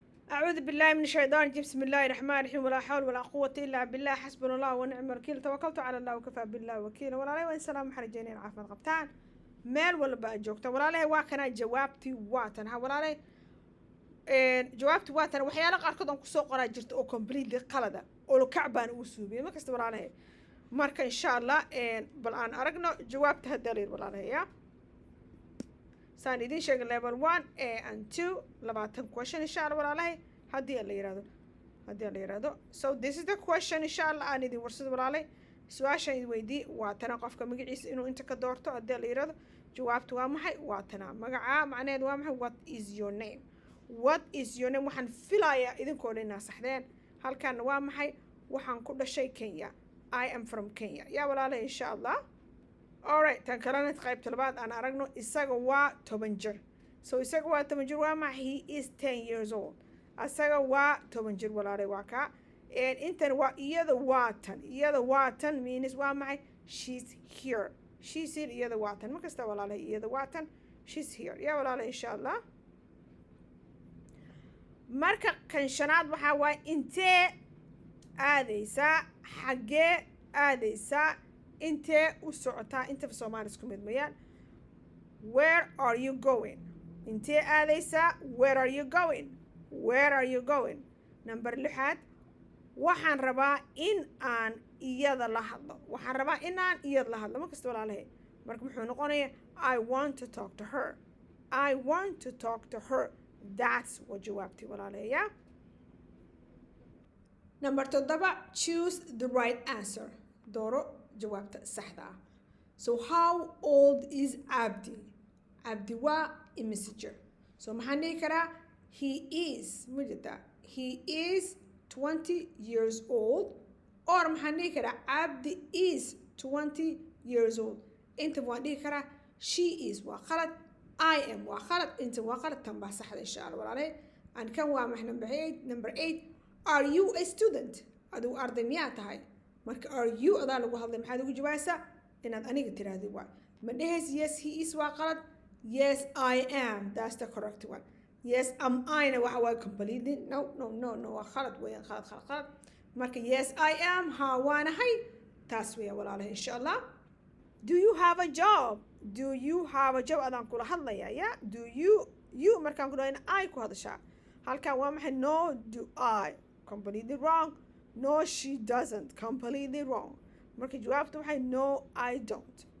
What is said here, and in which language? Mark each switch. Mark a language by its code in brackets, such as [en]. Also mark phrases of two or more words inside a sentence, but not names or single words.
[ar] أعوذ بالله من الشيطان الرجيم بسم الله الرحمن الرحيم ولا حول ولا قوة إلا بالله حسبنا الله ونعم الوكيل توكلت على الله وكفى بالله وكيلا [so] walaalay waan salaam xarijeyneen caafimaad qabtaan meel walba aad joogta walaalay waa kana jawaabtii waatan ha walaalay jawaabtii waatan waxyaalo qaarkood aan kusoo qoraa jirta oo completely qalada oo kacbaan ugu suubiyay markasta walaalay marka [ar] insha Allah [so] bal aan aragno jawaabta hadda leer walaalay ya saan idin sheegay [en] level 1 and 2 [so] labaatan question [ar] insha Allah [so] walaalay haddii la yiraahdo so [en] this is the question [ar] insha Allah [so] aan idin warsado walaalay su'aashan idin weydii waa tan qofka magaciisa inuu inta ka doorto haddii la yiraahdo jawaabtu waa maxay waa tan magaca macnaheedu waa maxay [en] what is your name [so] waxaan filayaa idinkoo dhan saxdeen halkan waa maxay waxaan ku dhashay Kenya [en] I am from Kenya [so] ya walaalay [ar] insha Allah [so] alright tan kalena qaybta labaad aan aragno isaga waa 10 jir so isaga waa 10 jir waa maxay [en] he is 10 years old [so] asaga waa 10 jir walaalay waa ka intan waa iyada waa tan means waa maxay [en] she's here [so] iyada waa tan markasta walaalay iyada waa tan [en] she's here [so] ya walaalay [ar] insha Allah [so] marka kan shanaad waxa waa intee aadaysaa xagee aadaysaa intee u socotaa inta Soomaali isku mid mayaan [en] where are you going [so] intee aadaysaa [en] where are you going [so] number 6 waxaan rabaa in aan iyada la hadlo markasta walaalahay marka muxuu noqonayaa [en] I want to talk to her that's what [so] jawaabti walaalahay ya [en] number 7 choose the right answer [so] dooro jawaabta saxda ah [en] so how old is Abdi [so] waa imise jir so maxaan dhihi karaa he [en] is 20 years old or [so] maxaan dhihi karaa [en] Abdi is 20 years old [so] inta waan dhihi karaa [en] she is [so] waa khalad [en] I am [so] waa khalad inta waa khalad tan baa saxda [ar] insha Allah [so] walaalay aan kan waa maxay [en] number 8 are you a student [so] adigu arday miyaa tahay marka [en] are you [so] adaa lagu hadlay maxaad ugu jawaabaysaa inaad aniga tiraahdo waa ma dhahays [en] yes he is [so] waa qalad [en] yes I am that's the correct one yes am [so] I na waxa waa [en] completely no [so] waa khalad weeyaan khalad marka [en] yes I am [so] ha waanahay taas weeyaa walaalahay [ar] insha Allah [en] do you have a job [so] adaan kula hadlaya ya [en] do you [so] markaan ku dhahay I ku hadashaa halkan waa maxay [en] no do I completely wrong no she doesn't completely wrong [so] marka jawaabtu waxay [en] no I don't